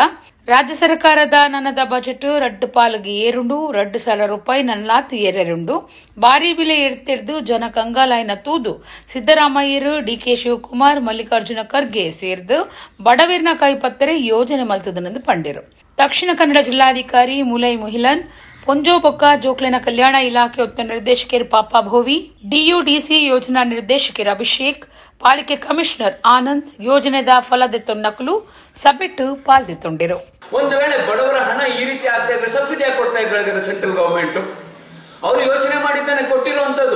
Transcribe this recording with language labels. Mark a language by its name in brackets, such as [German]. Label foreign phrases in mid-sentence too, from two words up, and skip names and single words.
[Tulu] ರಾಜ್ಯ ಸರ್ಕಾರದ ನನ್ನದ ಬಜೆಟ್ ರಡ್ಡು ಪಾಲಿಗೆ ಏರುಂಡು 2,000 ರೂಪಾಯಿ ನನ್ನಲಾತು ಏರೆರುಂಡು ಭಾರಿ ಬೆಲೆ ಎಡ್ತಿಡ್ದು ಜನ ಕಂಗಾಲಾಯ್ನ ತೂದು ಸಿದ್ದರಾಮಯ್ಯರು ಡಿಕೆ ಶಿವಕುಮಾರ್ ಮಲ್ಲಿಕಾರ್ಜುನ ಖರ್ಗೆ ಸೇರ್ದು ಬಡವೀರ್ನ ಕೈಪತ್ತರೆ ಯೋಜನೆ ಮಲ್ತದನೆಂದು ಪಂಡಿರು. ದಕ್ಷಿಣ ಕನ್ನಡ ಜಿಲ್ಲಾಧಿಕಾರಿ ಮುಲೈ ಮುಹಿಲನ್ ಪೊಂಜೋ ಬೊಕ್ಕ ಜೋಕ್ಲಿನ ಕಲ್ಯಾಣ ಇಲಾಖೆ ಒತ್ತ ನಿರ್ದೇಶಕರು ಪಾಪಾ ಭೋವಿ ಡಿಯುಡಿಸಿ ಯೋಜನಾ ನಿರ್ದೇಶಕರು ಅಭಿಷೇಕ್ ಪಾಲಿಕೆ ಕಮಿಷನರ್ ಆನಂದ್ ಯೋಜನೆದ ಫಲದೆತ್ತೊಂಡಕಲು ಸಭೆಟ್ಟು ಪಾಲ್ದೆತ್ತೊಂಡಿರು. [Kannada] ಒಂದು ವೇಳೆ ಬಡವರ ಹಣ ಈ ರೀತಿ ಆಗ್ತಾ ಇದ್ರೆ ಸಬ್ಸಿಡಿ ಕೊಡ್ತಾ ಇದ್ದಾರೆ [English] central government [Kannada] ಅವರು ಯೋಚನೆ ಮಾಡಿದ್ದಾನೆ ಕೊಟ್ಟಿರುವಂತದ್ದು.